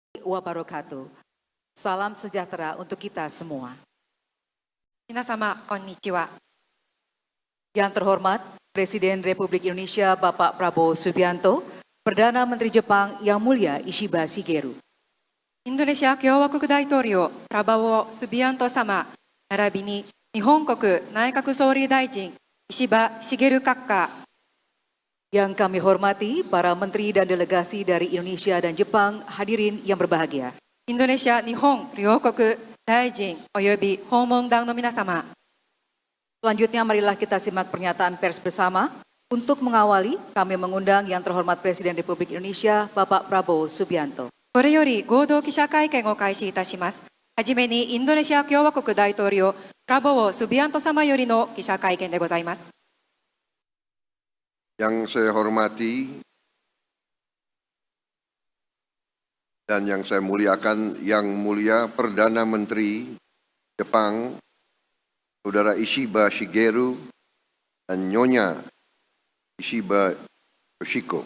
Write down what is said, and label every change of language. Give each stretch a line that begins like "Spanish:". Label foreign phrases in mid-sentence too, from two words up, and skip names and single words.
Indonesian: wabarakatuh. Salam sejahtera untuk kita semua.
Japanese: 皆様、こんにちは。
Indonesian: Yang terhormat Presiden Republik Indonesia Bapak Prabowo Subianto, Perdana Menteri Jepang Yang Mulia Ishiba Shigeru,
Japanese: インドネシア共和国大統領プラバオ・スビアント様、並びに日本国内閣総理大臣石破茂閣下、
Indonesian: yang kami hormati para menteri dan delegasi dari Indonesia dan Jepang, hadirin yang berbahagia.
Japanese: インドネシア日本両国大臣および訪問団の皆様、
Indonesian: Selanjutnya marilah kita simak pernyataan pers bersama. Untuk mengawali, kami mengundang yang terhormat Presiden Republik Indonesia Bapak Prabowo Subianto.
Japanese: これより合同記者会見を開始いたします。はじめにインドネシア共和国大統領プラボオ・スビアント様よりの記者会見でございます。
Indonesian: Yang saya hormati dan yang saya muliakan, Yang Mulia Perdana Menteri Jepang, Saudara Ishiba Shigeru dan Nyonya Ishiba Yoshiko.